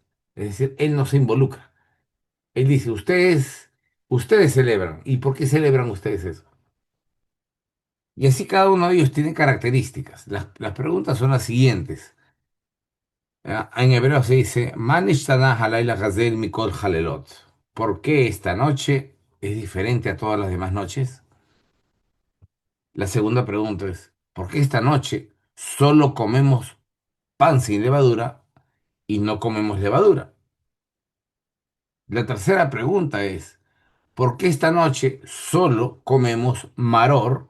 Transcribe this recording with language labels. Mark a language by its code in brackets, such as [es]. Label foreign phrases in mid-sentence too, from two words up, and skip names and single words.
[es] Es decir, él no se involucra. Él dice, ustedes celebran. ¿Y por qué celebran ustedes eso? Y así cada uno de ellos tiene características. Las preguntas son las siguientes. En hebreo se dice, [he] "מה נשתנה הלילה הזה מכל הלילות". [es] ¿Por qué esta noche es diferente a todas las demás noches? La segunda pregunta es, ¿por qué esta noche solo comemos pan sin levadura y no comemos levadura? La tercera pregunta es, ¿por qué esta noche solo comemos maror?